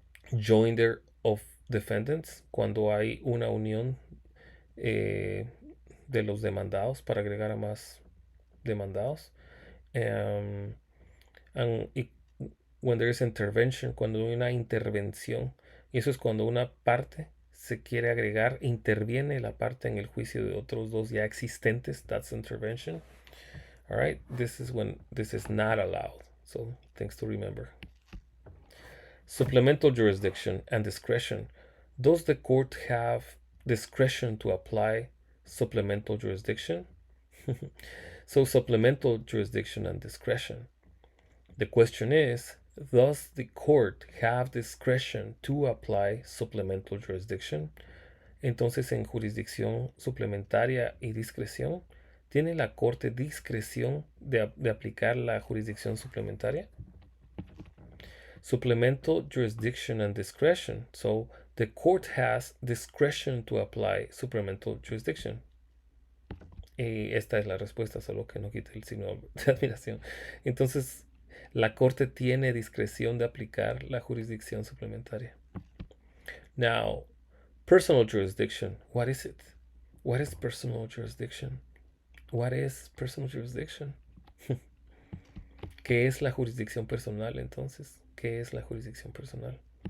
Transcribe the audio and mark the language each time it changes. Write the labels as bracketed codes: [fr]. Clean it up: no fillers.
[es] Joinder of defendants, cuando hay una unión eh, de los demandados para agregar a más demandados. Y [en] when there is intervention, [es] cuando hay una intervención, y eso es cuando una parte se quiere agregar, interviene la parte en el juicio de otros dos ya existentes. [en] That's intervention. All right, this is when this is not allowed. So things to remember. Supplemental jurisdiction and discretion. Does the court have discretion to apply supplemental jurisdiction? So, supplemental jurisdiction and discretion. The question is, does the court have discretion to apply supplemental jurisdiction? [es] Entonces, en jurisdicción suplementaria y discreción, ¿tiene la corte discreción de aplicar la jurisdicción suplementaria? [en] Supplemental jurisdiction and discretion. So the court has discretion to apply supplemental jurisdiction. [es] Y esta es la respuesta, solo que no quite el signo de admiración. Entonces, la corte tiene discreción de aplicar la jurisdicción suplementaria. [en] Now, personal jurisdiction. What is it? What is personal jurisdiction? What is personal jurisdiction? [es] ¿Qué es la jurisdicción personal entonces? ¿Qué es la jurisdicción personal?